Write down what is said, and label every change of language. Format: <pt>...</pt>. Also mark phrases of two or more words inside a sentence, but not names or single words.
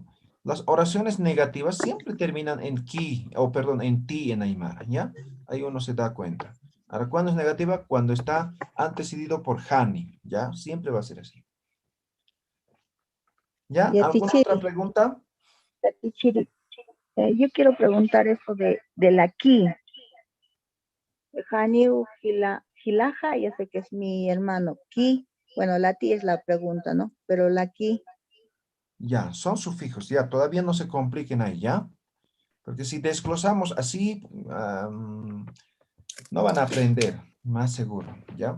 <es>Las oraciones negativas siempre terminan en ki, o perdón, en ti en Aymara, ¿ya? Ahí uno se da cuenta. Ahora, ¿cuándo es negativa? Cuando está antecedido por hani, ¿ya? Siempre va a ser así. ¿Ya? Ya, ¿Alguna teacher. otra pregunta? Teacher, yo quiero preguntar eso de la ki.</es> <ay>Haniu Hilaja,</ay> <es>ya sé que es mi hermano. Ki, bueno, la ti es la pregunta, ¿no? Pero la ki, Ya, son sufijos, ya, todavía no se compliquen ahí, ¿ya? Porque si desglosamos así, no van a aprender, más seguro, ¿ya?</es>